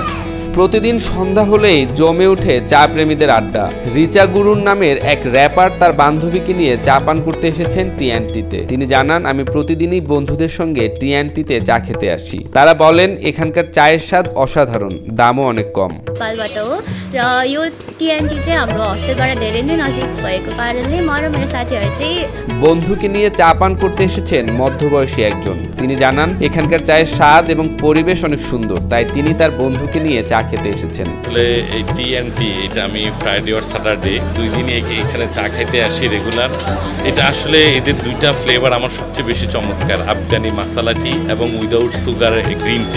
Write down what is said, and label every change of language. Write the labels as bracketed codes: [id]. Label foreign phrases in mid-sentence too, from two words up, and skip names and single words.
[bn] প্রতিদিন সন্ধ্যা হলেই জমে ওঠে চা প্রেমীদের আড্ডা। রিচা গুরুন নামের এক র্যাপার তার বান্ধবীকে নিয়ে চা পান করতে এসেছেন টিএনটিতে। তিনি জানান, আমি প্রতিদিনই বন্ধুদের সঙ্গে টিএনটিতে চা খেতে আসি। তারা বলেন এখানকার চায়ের স্বাদ অসাধারণ, দামও অনেক কম। [ne] पालबाट हो र यो टिएनटी चाहिँ हाम्रो हस्टेलबाट धेरै नै नजिक भएको कारणले म र मेरो साथीहरू चाहिँ [bn] বন্ধুকে নিয়ে চা পান করতে এসেছেন মধ্যবয়সী একজন। তিনি জানান এখানকার চায়ের স্বাদ এবং পরিবেশ অনেক সুন্দর, তাই তিনি তার বন্ধুকে নিয়ে চা খেতে এসেছেন। আসলে এই টি এটা আমি ফ্রাইডে আর স্যাটারডে 2 দিনই এখানে চা খেতে আসি রেগুলার। এটা আসলে এদের দুইটা ফ্লেভার আমার সবচেয়ে বেশি চমৎকার, আফগানি মাসালা টি এবং [en] without sugar green tea.